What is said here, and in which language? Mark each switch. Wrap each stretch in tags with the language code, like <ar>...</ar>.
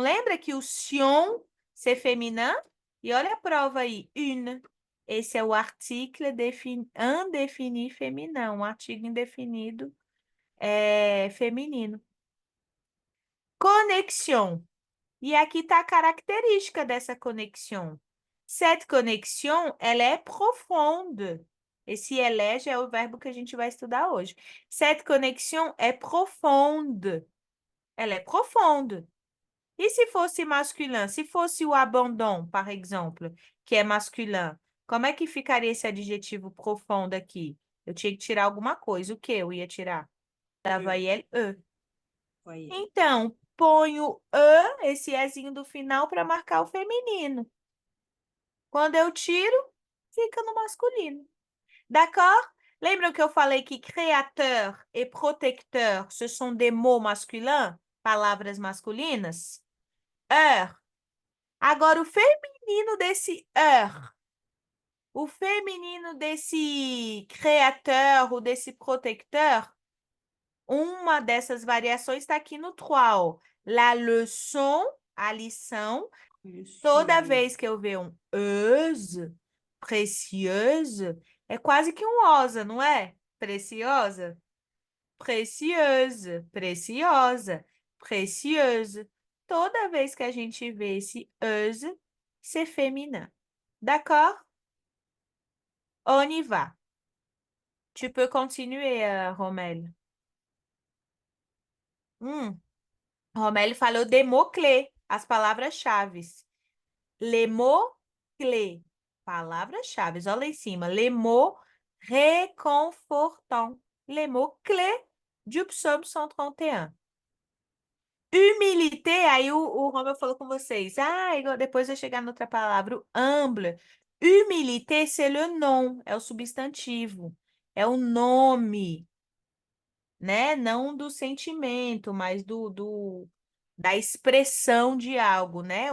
<pt>Lembra que o sion,</pt> <fr>c'est féminin?</fr> <pt>E olha a prova aí. Une. Esse é o article indefini feminino. Um artigo indefinido feminino. Connexion. E aqui está a característica dessa conexão.</pt> <fr>Cette connexion, elle est profonde.</fr> <pt>Esse elle já é o verbo que a gente vai estudar hoje.</pt> <fr>Cette connexion est profonde.</fr> <pt>Ela é profonde. E se fosse masculin? Se fosse o abandon,</pt> <fr>par exemple,</fr> <pt>que é masculin, como é que ficaria esse adjetivo profundo aqui? Eu tinha que tirar alguma coisa. O que eu ia tirar? Da voyelle E. Então, ponho E, esse ezinho do final, para marcar o feminino. Quando eu tiro, fica no masculino.</pt> <fr>D'accord?</fr> <pt>Lembram que eu falei que créateur e protecteur,</pt> <fr>ce sont des mots masculins?</fr> <pt>Palavras masculinas? Er. Agora, o feminino desse er, o feminino desse créateur ou desse protecteur, uma dessas variações está aqui no 3, ó. La leçon, a lição. Toda vez que eu ver um euse, précieuse, é quase que um osa, não é? Preciosa? Précieuse, preciosa, précieuse. Toda vez que a gente vê esse euse,</pt> <fr>c'est féminin. D'accord? On y va. Tu peux continuer, Romel.</fr> <pt>Romel falou des mots-clés, as palavras-chave.</pt> <fr>Les mots-clés,</fr> <pt>palavras-chave. Olha lá em cima.</pt> <fr>Les mots réconfortants. Les mots-clés du psaume 131.</fr> <pt>Humilité, aí o Romeu falou com vocês. Depois vai chegar noutra palavra, o humble.</pt> <fr>Humilité, c'est le nom,</fr> <pt>é o substantivo. É o nome, né? Não do sentimento, mas da expressão de algo, né?</pt>